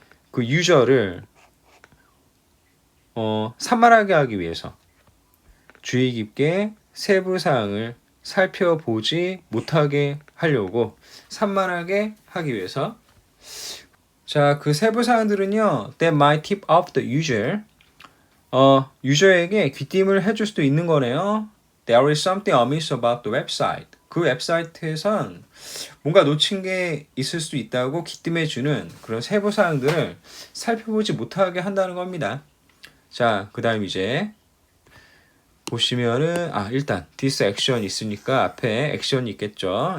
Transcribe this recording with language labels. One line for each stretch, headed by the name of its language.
Korean: 그 유저를 산만하게 하기 위해서 주의 깊게 세부 사항을 살펴보지 못하게 하려고 산만하게 하기 위해서. 자, 그 세부 사항들은요.
English: That might tip off the user.
Korean: 유저에게 귀띔을 해줄 수도 있는 거네요.
English: There is something amiss about the website.
Korean: 그 웹사이트에선 뭔가 놓친 게 있을 수도 있다고 귀띔해주는 그런 세부 사항들을 살펴보지 못하게 한다는 겁니다. 자, 그 다음 이제 보시면은 일단
English: this action
Korean: 있으니까 앞에 액션이 있겠죠.